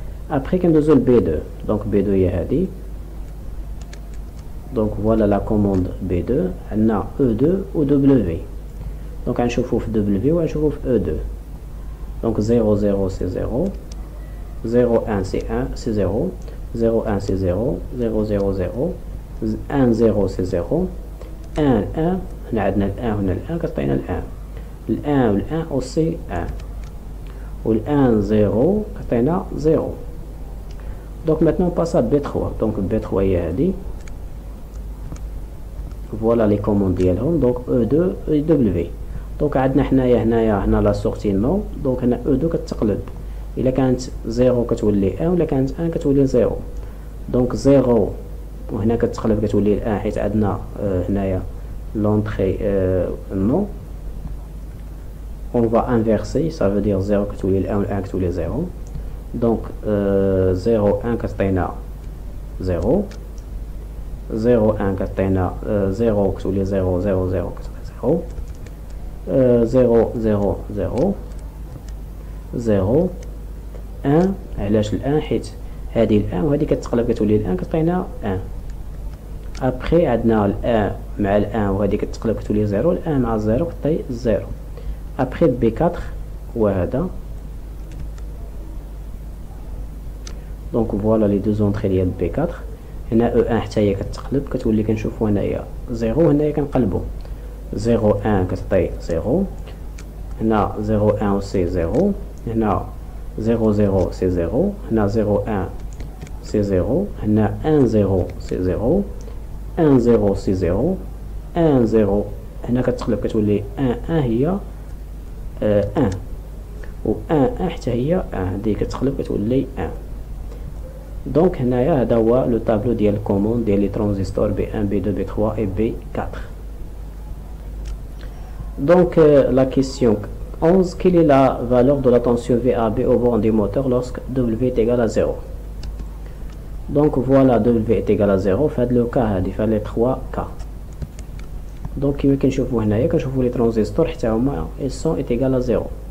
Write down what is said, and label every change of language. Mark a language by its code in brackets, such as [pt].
[fr] Après [ar] كندوزو ل B2. donc B2 هي هادي. [fr] donc voilà la commande B2. [ar] عندنا E2 و W. donc غنشوفو في W و غنشوفو في E2. donc 0 0 c'est 0 0 1 c'est 1 c'est 0 0 1 c'est 0 0 0 0 1 0 c'est 0 1 1 هنا عندنا ال1 هنا ال1 كتعطينا ال1 ال1 وال1 aussi 1 وال1 0 كتعطينا 0. [fr] donc maintenant on passe à B3. donc B3 [ar] هي هادي. [fr] voilà les commandes ديالهم. donc E2 et W. [ar] donc عندنا حنايا هنا [fr] لا سورتي نو. [ar] donc هنا E2 كتقلب الا كانت 0 كتولي 1 ولا كانت 1 كتولي 0. donc 0 وهنا كتقلب كتولي 1 حيت عندنا هنايا l'entrée non. [fr] on va inverser, ça veut dire 0 [ar] كتولي ل 1 و 1 كتولي 0. donc 0 1 كتعطينا 0 0 1 كتعطينا 0 كتولي 0 0 0 كتولي 0 0 0 0 0 1. علاش ال1 حيت هذه ال1 وهذه كتقلب كتولي ال1 كتعطينا 1. ابخي عندنا ال1 مع ال1 وهذه كتقلب كتولي 0 ال1 مع 0 كتعطي 0. ابخي B4 هو هذا. [fr] donc voilà les deux entrées ديال B4. [ar] هنا E1 حتى هي كتقلب كتولي كنشوفوا هنايا 0 هنايا كنقلبوا 0 1 كتعطي 0 هنا 0 1 سي 0 هنا 0 0 سي 0 هنا 0 1 سي 0 هنا 1 0 سي 0 1 0 سي 0 1 0 هنا كتقلب كتولي 1 1 هي 1 و 1 1 حتى هي 1 هذه كتقلب كتولي 1. donc هنايا هذا هو [fr] لو طابلو [ar] ديال الكوموند ديال [fr] لي ترانزستور [ar] B1 B2 B3 et B4. [fr] donc la question 11. quelle est la valeur de la tension VAB au bord du moteur lorsque W est égal à 0. donc voilà W est égal à 0 [ar] في هذا لو كا هادي في لي 3 كا. donc كيما كنشوفوا هنايا كنشوفوا لي ترانزستور حتى هما [fr] ils est égal à 0.